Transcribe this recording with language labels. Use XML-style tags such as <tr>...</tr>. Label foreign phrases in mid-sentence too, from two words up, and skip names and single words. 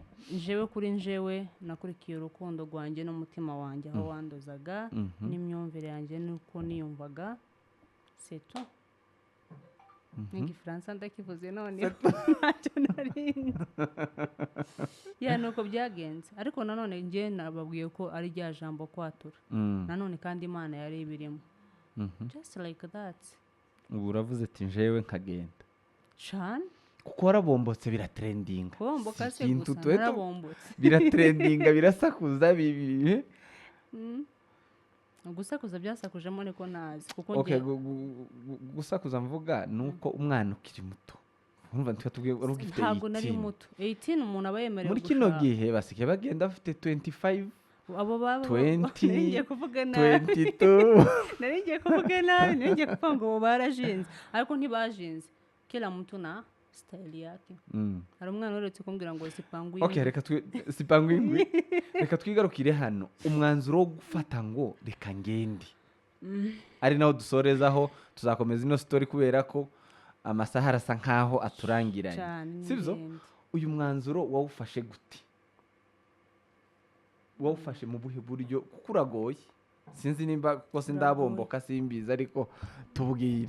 <rw>njewe kuri njewe nakurikiye urukundo rwanjye n'umutima wanjye aho wanduzaga n'imyumvire yanjye n'uko niyumvaga seto n'igifaransa ndakivuze none ntacyo narindi nuko byagenze ariko nanone njye nababwiye ko ari rya jambo kwatura nanone kandi imana yari ibirimo</rw> <en>just like that</en> <rw>ubu uravuze ati njewe nkagenda cyane kuko warabombotse biratrendinga bomboka se gusa narabombotse biratrendinga birasakuza bibi gusakuza byasakujemo niko nazi kuko gusakuza mvuga nuko umwana ukiri muto urumva ntitubwiye wari ugifite 18 ntabwo nari muto 18 umuntu aba yemerewe muri kino gihe basike bagenda bafite 25 abo baba 20 ngiye kuvuga nabi 22 ngiye kuvuga nabi ngiye kuvuga ngo barajinze ariko ntibajinze</rw> <sw>kila mtu na style yake</sw> <rw>hari umwana uretse kumbwira ngo sipanguye sipanguye reka twigarukire hano umwanzuro wo gufata ngo reka ngende ari naho dusorezaho tuzakomeza ino story kubera ko amasaha arasa nkaho aturangiranye sibyo uyu mwanzuro wawufashe gute wawufashe mu buhe buryo kuko uragoye sinzi nimba ko sindabomboka simbiza ariko tubwire</rw>